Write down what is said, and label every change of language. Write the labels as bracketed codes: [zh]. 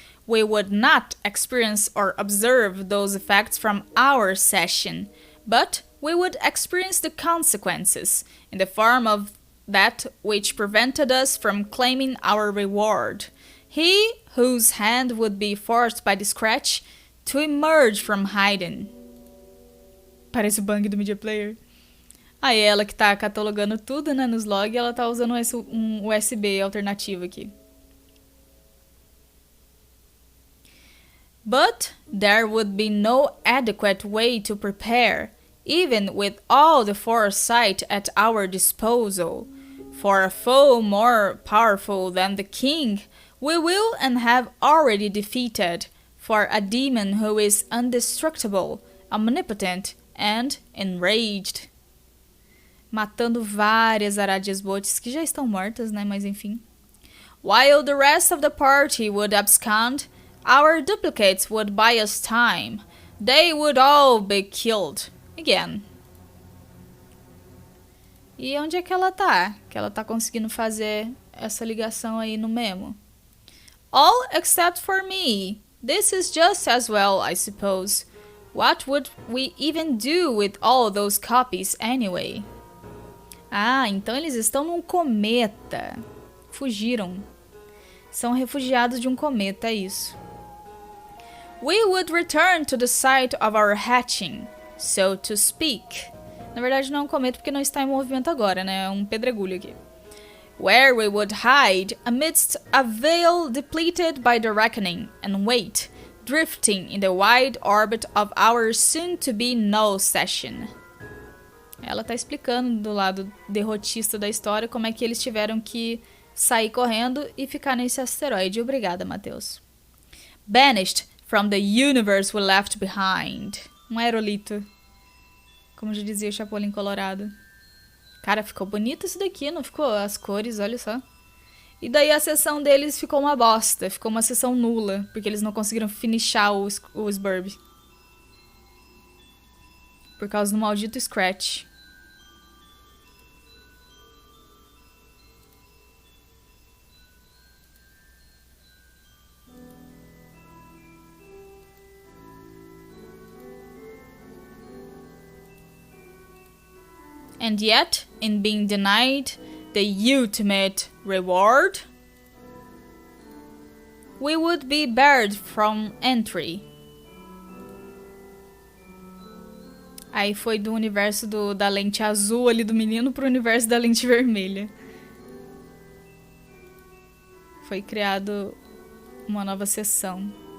[en] We would not experience or observe those effects from our session, but we would experience the consequences in the form of that which prevented us from claiming our reward. He whose hand would be forced by the scratch to emerge from hiding. [pt] Parece o bang do Media Player. Aí ela que tá catalogando tudo, né, nos logs, ela tá usando um USB alternativo aqui. [en] But there would be no adequate way to prepare, even with all the foresight at our disposal. For a foe more powerful than the king, we will and have already defeated, for a demon who is indestructible, omnipotent, and enraged. [pt] Matando várias Aradiasbotes que já estão mortas, né? Mas enfim. [en] While the rest of the party would abscond, our duplicates would buy us time. They would all be killed. Again. [pt] E onde é que ela tá? Que ela tá conseguindo fazer essa ligação aí no memo. [en] All except for me. This is just as well, I suppose. What would we even do with all those copies anyway? [pt] Ah, então eles estão num cometa. Fugiram. São refugiados de um cometa, é isso. [en] We would return to the site of our hatching, so to speak. [pt] Na verdade não é um cometa porque não está em movimento agora, né? É um pedregulho aqui. [en] Where we would hide amidst a veil depleted by the reckoning and wait, drifting in the wide orbit of our soon-to-be null session. [pt] Ela tá explicando do lado derrotista da história como é que eles tiveram que sair correndo e ficar nesse asteroide. Obrigada, Matheus. [en] Banished from the universe we left behind. [pt] Um aerolito. Como já dizia o Chapolin Colorado. Cara, ficou bonito isso daqui, não ficou? As cores, olha só. E daí a sessão deles ficou uma bosta. Ficou uma sessão nula. Porque eles não conseguiram finishar o Sburb. Por causa do maldito Scratch. [en] And yet, in being denied the ultimate reward, we would be barred from entry. [pt] Aí foi do universo da lente azul ali do menino pro universo da lente vermelha. Foi criado uma nova seção.